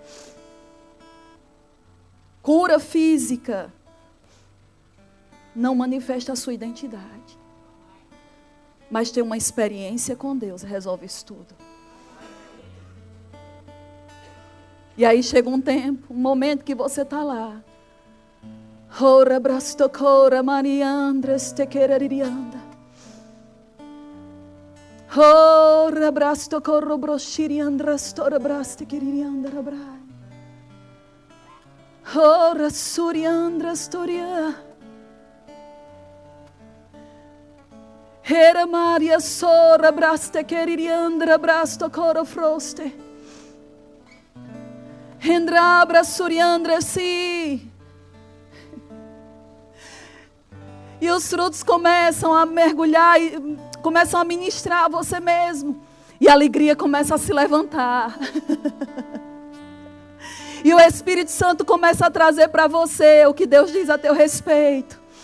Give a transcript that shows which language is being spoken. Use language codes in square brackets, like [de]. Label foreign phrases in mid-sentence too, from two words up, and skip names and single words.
[pt] Cura física não manifesta a sua identidade. Mas ter uma experiência com Deus resolve isso tudo. E aí chega um tempo, um momento que você está lá. Ora brastocora mariandres te quererianda. Ora brastocoro broshiriandras tora braste queririanda rabrai. Ora suriandras toria. Era Maria sora braste queririandra brastocoro froste. Rendrabra suriandra si. E os frutos começam a mergulhar e começam a ministrar a você mesmo. E a alegria começa a se levantar. E o Espírito Santo começa a trazer para você o que Deus diz a teu respeito.